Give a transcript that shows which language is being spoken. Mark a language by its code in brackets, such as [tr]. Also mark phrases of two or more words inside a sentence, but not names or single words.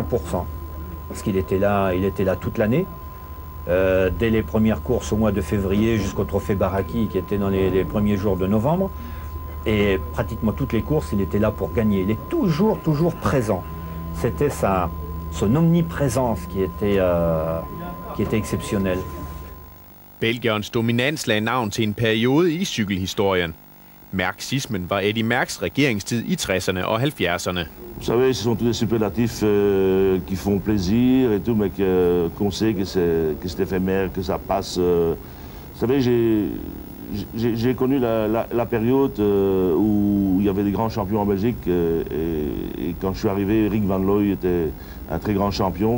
[fr] Parce qu'il était là toute l'année. Dès les premières courses au mois de février jusqu'au trophée Baraki qui était dans les premiers jours de novembre. Et pratiquement toutes les courses, il était là pour gagner. Il est toujours présent. C'était son omniprésence qui était exceptionnelle. [da] Belgierens dominans lagde navn til en periode i cykelhistorien. Merckxismen var Eddy Merckx' regeringstid i 60'erne og 70'erne. [fr] Vous savez, ce sont tous des superlatifs qui font plaisir et tout, mais qu'on sait que c'est éphémère, que ça passe. Vous savez, j'ai connu la période où il y avait des grands champions en Belgique et quand je suis arrivé, Rick Van Looy était un très grand champion.